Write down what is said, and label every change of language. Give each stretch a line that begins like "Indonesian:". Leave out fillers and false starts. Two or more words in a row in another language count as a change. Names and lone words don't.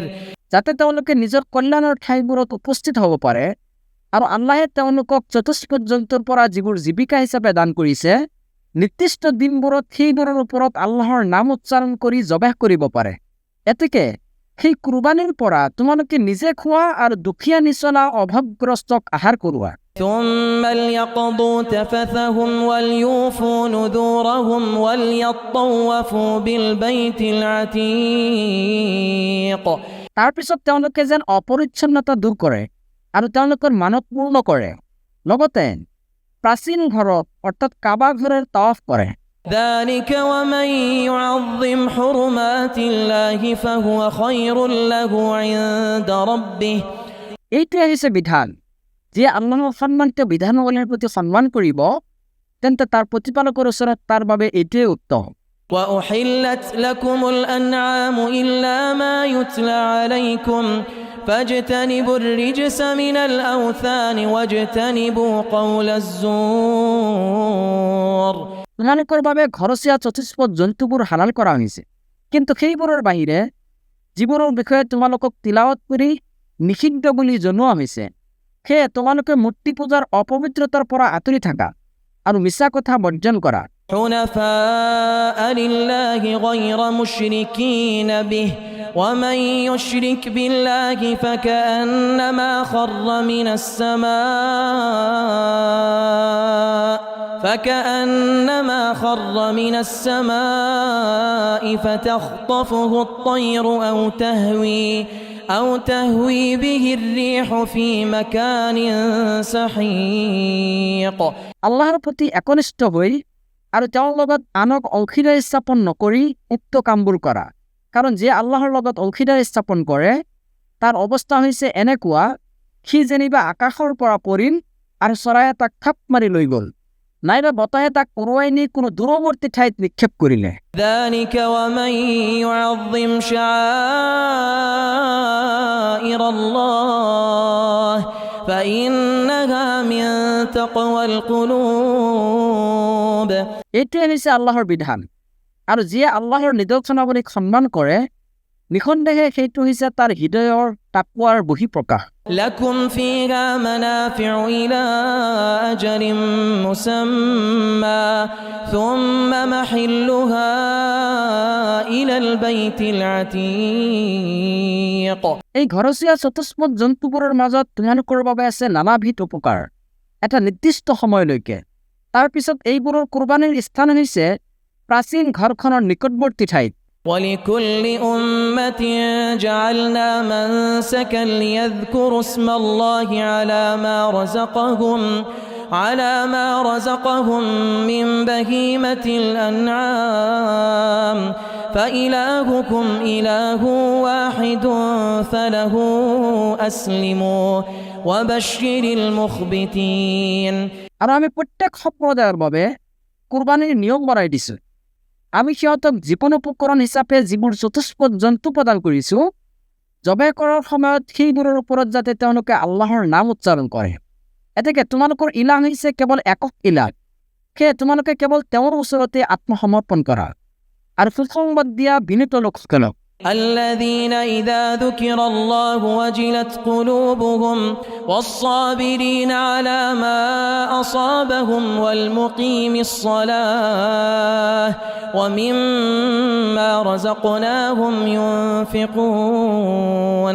Assamese: যাতে তেওঁলোকে নিজৰ কল্যাণৰ ঠাইবোৰত উপস্থিত হ'ব পাৰে আৰু আল্লাহে তেওঁলোকক চতুষ্পদ জন্তুৰ পৰা যিবোৰ জীৱিকা হিচাপে দান কৰিছে নিৰ্দিষ্ট দিনবোৰত সেইবোৰৰ ওপৰত আল্লাহৰ নাম উচ্চাৰণ কৰি জবাহ কৰিব পাৰে এতেকে সেই কুৰবানীৰ পৰা তোমালোকে নিজে খোৱা আৰু দুখীয়া নিচলা অভাৱগ্ৰস্তক আহাৰ কৰোৱা
Arabic: ثم ليقضوا تفثهم وليوفوا نذورهم وليطوفوا بالبيت العتيق
Assamese: তাৰপিছত তেওঁলোকে যেন অপৰিচ্ছন্নতা দূৰ কৰে আৰু তেওঁলোকৰ মানত পূৰ্ণ কৰে লগতে প্ৰাচীন ঘৰত অৰ্থাৎ কাবা ঘৰৰ তাৱাফ কৰে
Arabic: ذلك ومن يعظم حرمات الله فهو خير له عند ربه
Assamese: এইটোৱে হৈছে বিধান যিয়ে আল্লাহৰ সন্মানিত বিধানাৱলীৰ প্ৰতি সন্মান কৰিব তেন্তে তাৰ প্ৰতিপালকৰ ওচৰত তাৰ বাবে এইটোৱে উত্তম
Arabic: وأحلت لكم الأنعام إلا ما يتلى عليكم فاجتنبوا الرجس من الأوثان واجتنبوا قول الزور
Assamese: তোমালোকৰ বাবে ঘৰচীয়া চতুষ্পদ জন্তুবোৰ হালাল কৰা হৈছে কিন্তু সেইবোৰৰ বাহিৰে যিবোৰৰ বিষয়ে তোমালোকক তিলাৱত কৰি নিষিদ্ধ বুলি জনোৱা হৈছে সেয়ে তোমালোকে মূৰ্তি পূজাৰ অপবিত্ৰতাৰ পৰা আঁতৰি থাকা আৰু মিছা কথা বৰ্জন কৰা
Arabic: حنفاء لله غير مشركين به ومن يشرك بالله فكأنما خر من السماء فتخطفه الطير أو تهوي به الريح في مكان سحيق
Assamese: আল্লাহৰ প্ৰতি একনিষ্ঠ হৈ আৰু তেওঁৰ লগত আনক অংশীদাৰ স্থাপন নকৰি উক্ত কামবোৰ কৰা কাৰণ যে আল্লাহৰ লগত অংশীদাৰ স্থাপন কৰে তাৰ অৱস্থা হৈছে এনেকুৱা সি যেনিবা আকাশৰ পৰা পৰিল আৰু চৰায়ে তাক থাপ মাৰি লৈ গ'ল নাইবা বতাহে তাক উৰুৱাই নি কোনো দূৰৱৰ্তী ঠাইত নিক্ষেপ কৰিলে
Arabic: ذلك ومن يعظم شعائر الله فإنها من تقوى القلوب
Assamese: এইটোৱে হৈছে আল্লাহৰ বিধান আৰু যিয়ে আল্লাহৰ নিদৰ্শনাৱলীক সন্মান কৰে নিঃসন্দেহে সেইটো হৈছে তাৰ হৃদয়ৰ তাকৱাৰ বহিঃপ্ৰকাশ
Arabic: لكم فيها منافع إلى أجل مسمى ثم محلها إلى البيت العتيق
Assamese: এই ঘৰচীয়া চতুষ্পদ জন্তুবোৰৰ মাজত তোমালোকৰ বাবে আছে নানাবিধ উপকাৰ এটা নিৰ্দিষ্ট সময়লৈকে তাৰপিছত এইবোৰৰ কুৰবানীৰ স্থান হৈছে প্ৰাচীন ঘৰখনৰ নিকটৱৰ্তী ঠাইত
Arabic: ولكل أمة جعلنا منسكا ليذكروا اسم الله على ما رزقهم من بهيمة الأنعام فإلهكم إله واحد فله أسلموا وبشر المخبتين
Assamese: আৰু আমি প্ৰত্যেক সম্প্ৰদায়ৰ বাবে কুৰবানীৰ নিয়ম বনাই দিছো আমি সিহঁতক জীৱন উপকৰণ হিচাপে যিবোৰ চতুষ্পদ জন্তু প্ৰদান কৰিছো জবাই কৰাৰ সময়ত সেইবোৰৰ ওপৰত যাতে তেওঁলোকে আল্লাহৰ নাম উচ্চাৰণ কৰে এতেকে তোমালোকৰ ইলাহ হৈছে কেৱল একক ইলাহ সেয়ে তোমালোকে কেৱল তেওঁৰ ওচৰতে আত্মসমৰ্পণ কৰা আৰু সুসংবাদ দিয়া বিনীত লোকসকলক
Arabic: الذين إذا ذكر الله وجلت قلوبهم والصابرين على ما أصابهم والمقيم الصلاة ومما رزقناهم ينفقون